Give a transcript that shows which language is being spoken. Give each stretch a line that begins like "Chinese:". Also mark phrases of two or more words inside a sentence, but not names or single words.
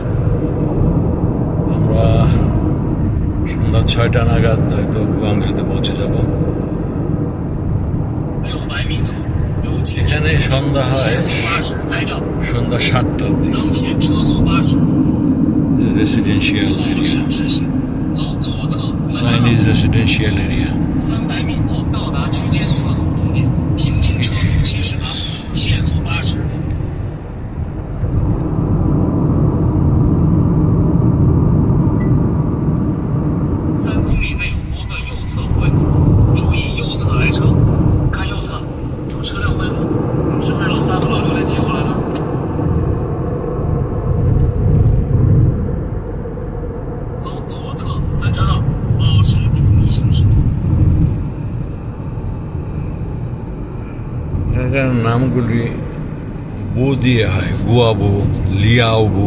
Bangla: আমরা সন্ধ্যা 6টা নাগাদ হয়তো গুয়াংজুতে পৌঁছে যাব। এখানে সন্ধ্যা হয় সন্ধ্যা 7টার দিকে।
English: residential area, Chinese residential area.
Chinese: 300 米后到达区间测速终点，平均车速70码，限速80。 3公里内多个右侧回路，注意右侧来车。看右侧，有车辆回路，是不是老3和老6来接过来了？走左侧3车道，保持注意行驶。
Bangla: এখানকার নামগুলি বু দিয়ে হয়, গুয়াবু, লিয়াওবু।